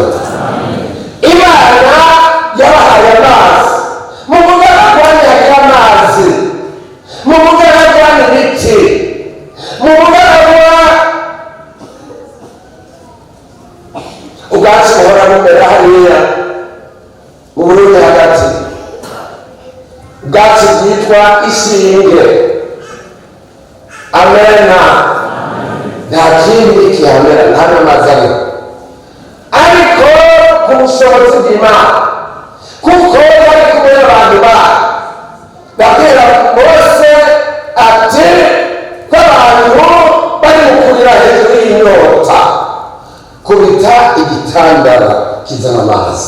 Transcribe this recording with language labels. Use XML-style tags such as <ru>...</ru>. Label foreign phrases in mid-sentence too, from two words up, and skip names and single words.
<rn>Imana yabahaye amazi mu bugaragwa, ntihagira amazi mu bugaragwa n'ibiti, mu bugaragwa ubwatsi buhora bumera hariya mu Burundi hagati, ubwatsi bwitwa ishinge. Amena, nta kindi kihamera, nta n'amazi ariho, ariko ku bushobozi bw'Imana, kuko bari kumwe n'abantu bayo, babwira Mose ati ko abantu bari gukurira hejuru y'inyota, kubita igitandara kizana amazi.</rn>